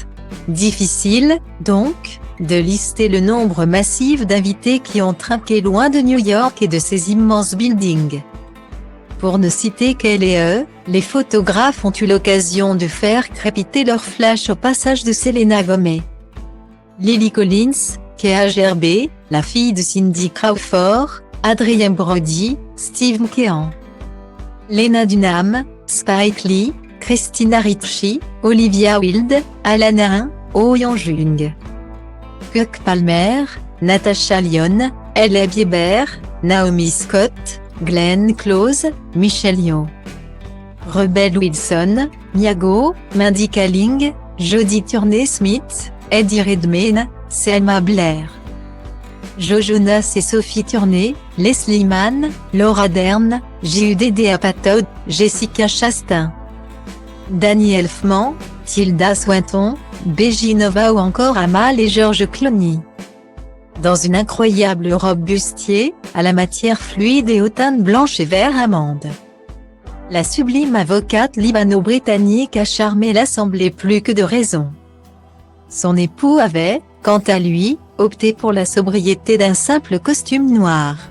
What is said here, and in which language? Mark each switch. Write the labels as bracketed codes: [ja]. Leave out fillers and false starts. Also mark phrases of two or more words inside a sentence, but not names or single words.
[fr] Difficile, donc, de lister le nombre massif d'invités qui ont trinqué loin de New York et de ses immenses buildings. Pour ne citer qu'elle et eux, les photographes ont eu l'occasion de faire crépiter leur flash au passage de Selena Gomez, Lily Collins, Kea Gervais, la fille de Cindy Crawford, Adrien Brody, Steve McKeon, Lena Dunham, Spike Lee, Christina Ricci, Olivia Wilde, Alana, Oh Yeon-jung, Keke Palmer, Natasha Lyonne, Hailey Bieber, Naomi Scott, Glenn Close, Michelle Yeoh, Rebel Wilson, Miago, Mindy Kaling, Jodie Turner-Smith, Eddie Redmayne, Selma Blair, Joe Jonas et Sophie Turner, Leslie Mann, Laura Dern, J.U.D.D. Apatow, Jessica Chastain, Danny Elfman, Tilda Swinton, Beji Nova ou encore Amal et George Clooney. Dans une incroyable robe bustier, à la matière fluide et aux teintes blanches et vert amande. La sublime avocate libano-britannique a charmé l'assemblée plus que de raison. Son époux avait, quant à lui, opté pour la sobriété d'un simple costume noir.